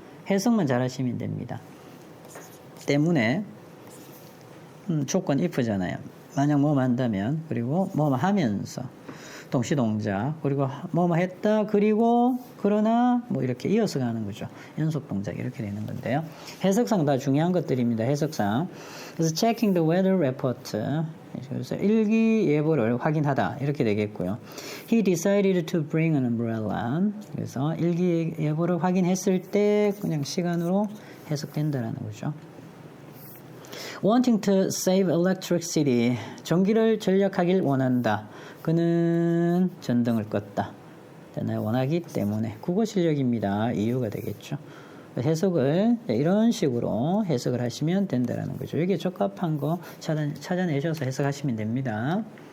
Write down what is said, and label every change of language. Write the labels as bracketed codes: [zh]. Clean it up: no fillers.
[ko] 해석만 잘하시면 됩니다. 때문에 조건 if잖아요. 만약 뭐뭐 한다면 그리고 뭐뭐 하면서 동시동작 그리고 뭐뭐 했다 그리고 그러나 뭐 이렇게 이어서 가는 거죠. 연속동작 이렇게 되는 건데요. 해석상 다 중요한 것들입니다. 해석상. [en] 그래서 checking the weather report. [ko] 그래서 일기예보를 확인하다 이렇게 되겠고요. [en] He decided to bring an umbrella. [ko] 그래서 일기예보를 확인했을 때 그냥 시간으로 해석된다라는 거죠. [en] Wanting to save electricity. [ko] 전기를 절약하길 원한다. 그는 전등을 껐다. 원하기 때문에 국어 실력입니다. 이유가 되겠죠. 해석을 이런 식으로 해석을 하시면 된다는 거죠. 여기에 적합한 거 찾아내셔서 해석하시면 됩니다.